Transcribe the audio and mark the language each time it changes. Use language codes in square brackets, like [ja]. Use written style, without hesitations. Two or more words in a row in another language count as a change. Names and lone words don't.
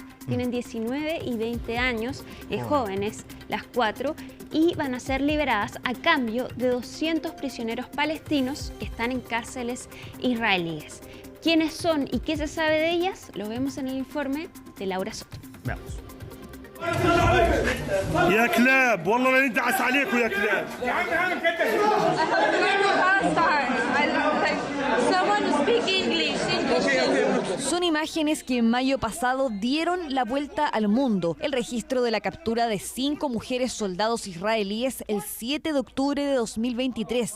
[es] Tienen 19 y 20 años, jóvenes las 4, y van a ser liberadas a cambio de 200 prisioneros palestinos que están en cárceles israelíes. ¿Quiénes son y qué se sabe de ellas? Lo vemos en el informe de Laura Soto. Veamos. [ar] يا كلاب والله لا ندعس عليكم يا كلاب. [es] Son imágenes que en mayo pasado dieron la vuelta al mundo. El registro de la captura de 5 mujeres soldados israelíes el 7 de octubre de 2023.